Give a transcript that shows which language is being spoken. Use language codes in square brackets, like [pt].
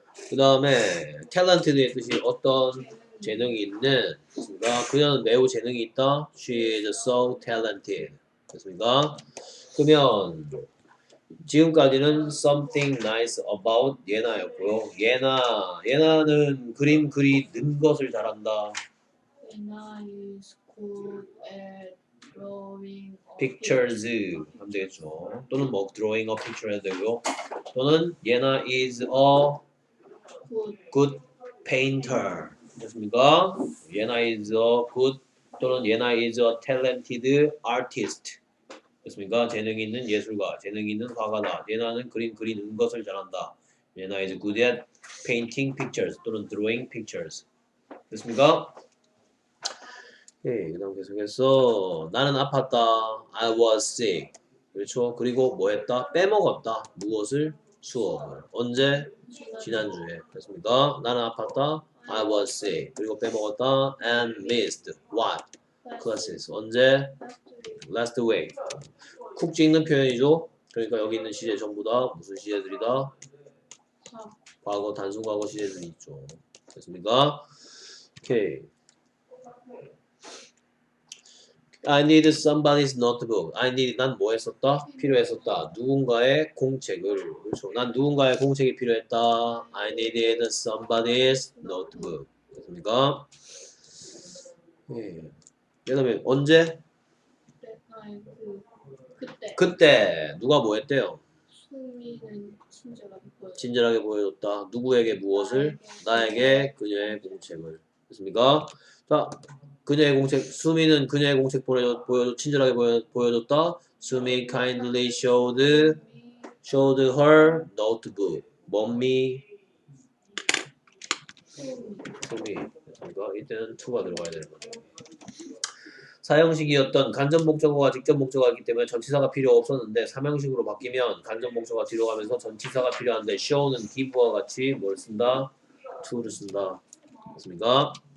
[ko] 그 다음에 talented의 뜻이 어떤 재능이 있는 됐습니까? 그녀는 매우 재능이 있다. [en] She is so talented. [ko] 됐습니까? 그러면 지금까지는 [en] something nice about [ko] 예나였고요. 예나는 그림 그리는 것을 잘한다. [en] 예나 is good at drawing [ko] pictures 하면 되겠죠. 또는 뭐 [en] drawing a picture [ko] 해도 되고요. [en] 또는 예나 is a good painter. [ko] 됐습니까? [en] 예나 is a good 또는 예나 is a talented artist. [ko] 됐습니까? 재능이 있는 예술가, 재능이 있는 화가다. 예나는 그림 그리는 것을 잘한다. [en] 예나 is good at painting pictures 또는 drawing pictures. [ko] 됐습니까? 예, 그 다음 계속해서 나는 아팠다. [en] I was sick. [ko] 그렇죠? 그리고 뭐 했다? 빼먹었다. 무엇을? 수업을. 언제? 지난주에. 됐습니까? 나는 아팠다. I was sick. 그리고 빼먹었다. [en] And missed. What? classes. 언제? Last week. [ko] 쿡 찍는 표현이죠. 그러니까 여기 있는 시제 전부 다 무슨 시제들이다? 과거, 단순 과거 시제들이 있죠. 됐습니까? 오케이. [en] I need somebody's notebook. I need [ko] 난 뭐 했었다? 필요했었다. 누군가의 공책을. 그렇죠. 난 누군가의 공책이 필요했다. [en] I needed somebody's notebook. [ko] 됐습니까? 예. 그다음에 언제? 아니 그때 그때 누가 뭐 했대요? 수미는 친절하게 보여. 친절하게 보여줬다. 누구에게 무엇을? 나에게 그녀의 공책을. 됐습니까? 자, 그녀의 공책. 수미는 그녀의 공책 친절하게 보여줬다. [en] 수미 kindly showed her notebook. [ko] mommy 수미. 됐습니까? 이때는 to가 들어가야 되는 거죠. 사형식이었던 간접 목적어가 직접 목적어이기 때문에 전치사가 필요 없었는데 삼형식으로 바뀌면 간접 목적어가 뒤로 가면서 전치사가 필요한데 show는 give와 같이 뭘 쓴다? to를 쓴다. 맞습니까?